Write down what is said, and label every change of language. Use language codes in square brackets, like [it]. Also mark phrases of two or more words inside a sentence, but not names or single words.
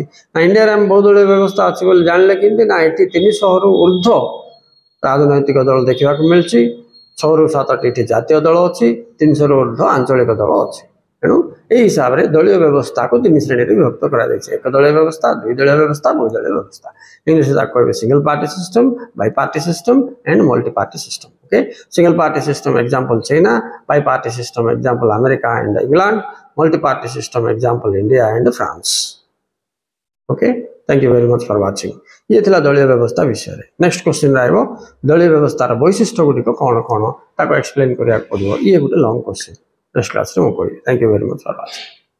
[or] ନା ଇଣ୍ଡିଆରେ ଆମେ ବହୁଦଳୀୟ ବ୍ୟବସ୍ଥା ଅଛି ବୋଲି ଜାଣିଲେ କେମିତି, ନା ଏଠି 300ରୁ ଉର୍ଦ୍ଧ୍ୱ ରାଜନୈତିକ ଦଳ ଦେଖିବାକୁ ମିଳୁଛି। 6ରୁ 7ଟି ଏଠି ଜାତୀୟ ଦଳ ଅଛି, 300ରୁ ଉର୍ଦ୍ଧ୍ୱ ଆଞ୍ଚଳିକ ଦଳ ଅଛି। ତେଣୁ ଏହି ହିସାବରେ ଦଳୀୟ ବ୍ୟବସ୍ଥାକୁ 3 ଶ୍ରେଣୀରେ ବିଭକ୍ତ କରାଯାଇଛି, ଏକ ଦଳୀୟ ବ୍ୟବସ୍ଥା, ଦୁଇ ଦଳୀୟ ବ୍ୟବସ୍ଥା, ବହୁଦଳୀୟ ବ୍ୟବସ୍ଥା। ଇଂଲିଶରେ ତାକୁ କହିବେ [en] single party system, bi party system and multi party system. Okay, single party system example China, bi party system example America and England, multi party system example India and France. Okay, thank you very much for watching. [or] ଏ ଥିଲା ଦଳୀୟ ବ୍ୟବସ୍ଥା ବିଷୟ ରେ। [en] next question [or] ରହିବ ଦଳୀୟ ବ୍ୟବସ୍ଥାର ବୈଶିଷ୍ଟ୍ୟ ଗୁଡ଼ି କୁ କୋଉ କୋଉ ତାକୁ ଏକ୍ସପ୍ଲେନ କରିବା ପଡ଼ିବ। ଏ ଗୋଟେ [en] long question next class [or] ରେ ମୁଁ କହିବି। [en] Thank you very much for watching.